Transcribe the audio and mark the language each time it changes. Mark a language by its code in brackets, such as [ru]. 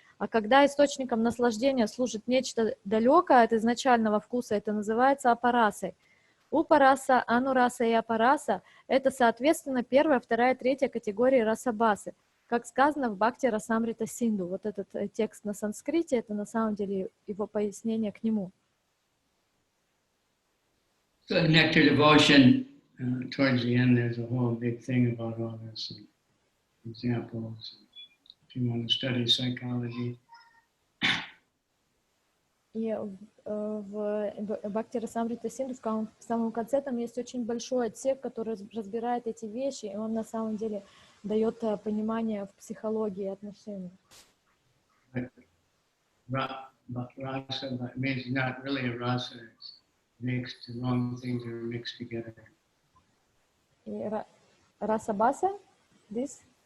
[ru] А когда источником наслаждения служит нечто далекое от изначального вкуса, это называется апарасой. Упараса, анураса и апараса – это, соответственно, первая, вторая, третья категории расабасы. Как сказано в Бхакти-расамрита Синду. Вот этот текст на санскрите – это на самом деле его пояснение к нему. [en] So in nectar devotion, towards the end, there's a whole big thing about all this, and examples. If you want to study psychology. [ru] И в Бхакти-расамрита Синду в самом конце там есть очень большой отсек, который разбирает эти вещи, и он на самом деле дает понимание в психологии отношений. [en] But rasa means not really a rasa. It's mixed, the wrong things are mixed together. Расабаса, this?